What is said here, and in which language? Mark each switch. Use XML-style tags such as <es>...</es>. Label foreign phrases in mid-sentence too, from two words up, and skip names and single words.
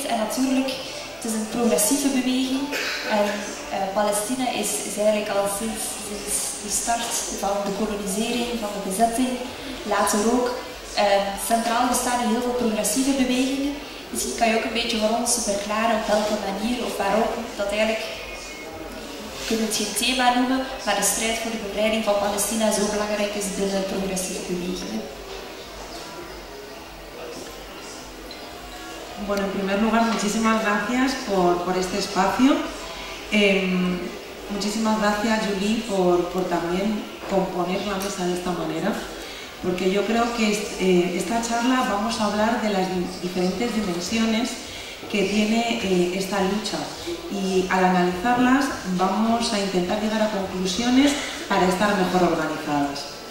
<nl>En natuurlijk, het is een progressieve beweging en Palestina is eigenlijk al sinds de start van de kolonisering, van de bezetting, later ook centraal bestaan in heel veel progressieve bewegingen. Misschien kan je ook een beetje voor ons verklaren op welke manier of waarom dat eigenlijk, we kunnen het geen thema noemen, maar de strijd voor de bevrijding van Palestina zo belangrijk is binnen progressieve bewegingen.</nl> <es>Bueno, en primer lugar, muchísimas gracias por este espacio. Muchísimas gracias, Julie, por también componer la mesa de esta manera, porque yo creo que esta charla vamos a hablar de las diferentes dimensiones que tiene esta lucha y al analizarlas vamos a intentar llegar a conclusiones para estar mejor organizadas.</es>